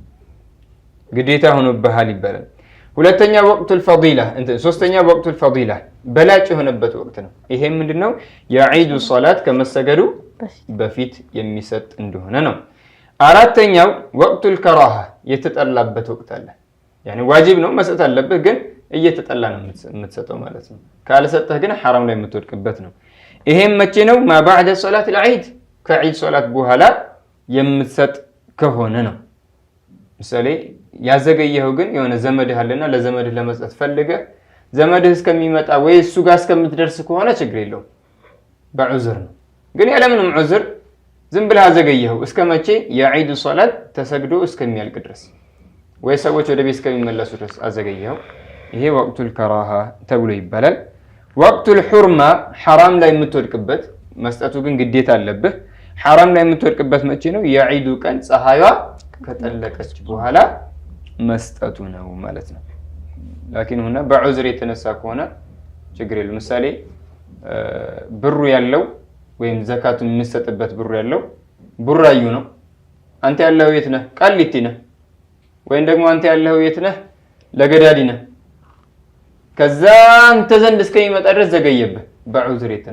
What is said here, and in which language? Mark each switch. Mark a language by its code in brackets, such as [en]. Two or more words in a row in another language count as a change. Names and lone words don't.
[am] ግዴታ ሆኖብሃል ይባላል ሁለተኛ [ar] وقت الفضيلة [am] ሶስተኛ [ar] وقت الفضيلة [am] በላጭ የሆነበት ወቅት ነው ይሄም ምንድነው የዒዱ ሶላት ከመሰገዱ በፊት የሚሰጥ እንደሆነ ነው አራተኛው [ar] وقت الكراهة [am] የተጠላበት ወቅት አለ ያኒ ዋጅብ ነው መስጠት አለበት ግን እየተጠላ ነው የምትሰጠው ማለት ነው ካልሰጠህ ግን حرام ላይ የምትወድቅበት ነው ይሄም መቼ ነው [ar] ما بعد صلاه العيد [am] ከዒድ ሶላት በኋላ የምትሰጥ ከሆነ ነው ምሳሌ ያዘገየው ግን የሆነ ዘመድህ አለና ለዘመድህ ለመስጠት ፈልገ ዘመድህ እስከሚመጣ ወይ እሱ ጋር እስከምትደርስ ከሆነ ችግር የለው በዑዝር ነው ግን ያለምንም ዑዝር ዝም ብለህ አዘገየው እስከመቼ የዒድ ሶላት ተሰግዶ እስከሚያልቅ ድረስ ወይ ሰዎች ወደ ቤት እስከሚመለሱ ድረስ አዘገየው ይሄ [ar] وقت الكراهة [am] ተብሎ ይባላል [ar] وقت الحرمة [am] حرام ላይ የምትወድቅበት መስጠቱ ግን ግዴታ አለበት حرام ላይ የምትወድቅበት መቼ ነው የዒዱ ቀን ፀሐይዋ ከጠለቀች በኋላ መስጠቱ ነው ማለት ነው [ar] لكن هنا [am] በዑዝር የተነሳ ከሆነ ችግር የለም ምሳሌ ብሩ ያለው ወይም ዘካቱን የሚሰጥበት ብሩ ያለው ቡራዩ ነው አንተ ያለው የት ነህ ቃሊቲ ነህ ወይም ደግሞ አንተ ያለው የት ነህ ለገዳዲ ነህ ከዛ አንተ ዘንድ እስከሚመጣ ድረስ ዘገየብህ በዑዝር